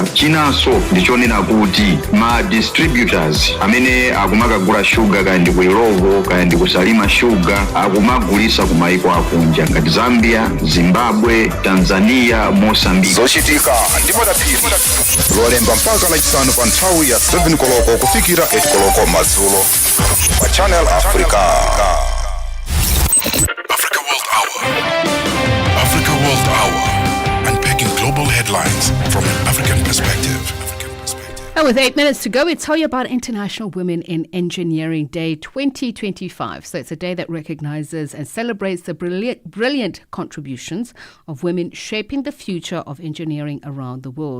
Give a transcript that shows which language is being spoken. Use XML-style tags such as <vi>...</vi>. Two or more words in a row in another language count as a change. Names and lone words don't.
<ny>Chinanso ndichonena kuti ma distributors amene akumakagula shuga kaya ndi ku Irovo kaya ndi kusalima shuga akumagulisa kumaiko akunja ngati Zambia, Zimbabwe, Tanzania, Mozambique. Zochitika ndipo daphiri lolemba mpaka lachisanu pa nthawi ya 7 koloko kufikira 8 koloko madzulo pa Channel Africa.</ny> <en>Africa World Hour. Africa World Hour. Unpacking global headlines from an African perspective. And with 8 minutes to go, we tell you about International Women in Engineering Day 2025. So it's a day that recognizes and celebrates the brilliant contributions of women shaping the future of engineering around the world.</en>